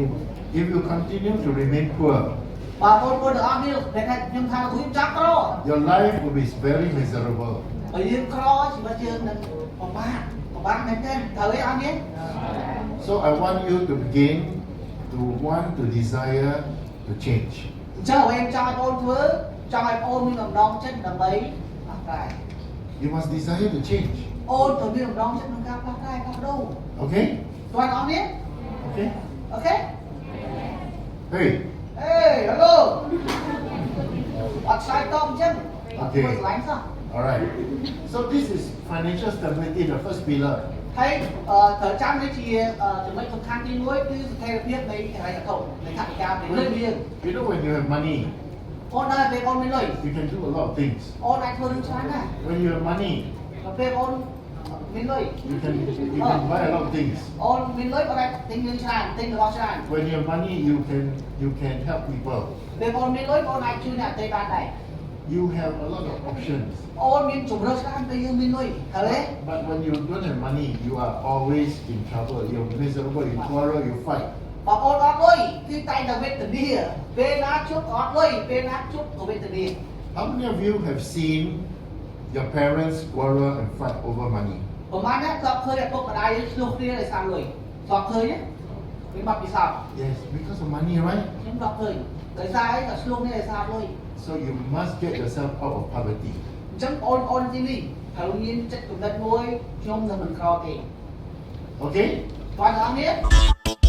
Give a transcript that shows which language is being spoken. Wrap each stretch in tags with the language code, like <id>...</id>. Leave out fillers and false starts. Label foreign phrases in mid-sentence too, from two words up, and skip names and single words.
<en>If you continue to remain poor,</en> <km>បើបងប្អូនទាំងអស់គ្នាដែលថាខ្ញុំថាខ្លួនចាប់ក្រ</km> <en>your life will be very miserable.</en> <km>បើយើងក្រជីវិតយើងនឹងពិបាកមែនទេត្រូវទេអស់គ្នា</km> <en>So I want you to begin to want to desire to change.</en> <km>អញ្ចឹងអ្វីចង់ឲ្យបងធ្វើចង់ឲ្យបងមានដំណងចិត្តដើម្បីផ្លាស់ប្រែ</km> <en>You must desire to change.</en> <km>អូនត្រូវមានដំណងចិត្តក្នុងការផ្លាស់ប្រែផ្លាស់ប្ដូរ</km> <en>Okay?</en> <km>ស្វាយអស់គ្នា</km> <en>Okay?</en> <km>អូខេ</km> <en>Hey,</en> <km>ហេហេឡូអត់ឆ្លើយតបអញ្ចឹងអត់ធ្វើឆ្លាញ់សោះ</km> <en>all right. So this is financial stability, the first pillar.</en> <km>ហើយត្រូវចាំនេះជាចំណុចសំខាន់ទី1គឺស្ថិរភាពនៃហិរញ្ញវត្ថុនៃថវិកាពីលុយយើង</km> <en>You know, when you have money,</en> <km>អូនដែរពេលអូនមានលុយ</km> <en>you can do a lot of things.</en> <km>អូនអាចធ្វើរឿងច្រើនដែរ</km> <en>When you have money,</en> <km>ដល់ពេលអូនមានលុយ</km> <en>you can buy a lot of things.</en> <km>អូនមានលុយអូនអាចទិញរឿងច្រើនទិញរបស់ច្រើន</km> <en>When you have money, you can help people.</en> <km>ពេលអូនមានលុយអូនអាចជួយអ្នកដទៃបានដែរ</km> <en>You have a lot of options.</en> <km>អូនមានជម្រើសច្រើនពេលយើងមានលុយត្រូវទេ</km> <en>But when you don't have money, you are always in trouble. You're miserable, you quarrel, you fight.</en> <km>បើអូនអត់លុយគឺតែងតែវេទនាពេលណាជួបក៏អត់លុយពេលណាជួបក៏វេទនា</km> <en>How many of you have seen your parents quarrel and fight over money?</en> <km>ប្រហែលណាធ្លាប់ឃើញឪពុកម្ដាយឆ្លោះគ្នាដោយសារលុយធ្លាប់ឃើញទេវាមកពិសោធន៍</km> <en>Yes, because of money, right?</en> <km>ខ្ញុំធ្លាប់ឃើញដោយសារអីក៏ឆ្លោះគ្នាដោយសារលុយ</km> <en>So you must get yourself out of poverty.</en> <km>អញ្ចឹងអូនទីនេះត្រូវមានចិត្តគំនិតមួយខ្ញុំនឹងមិនក្រទេ</km> <en>Okay?</en> <km>បងប្អូនគ្នា</km>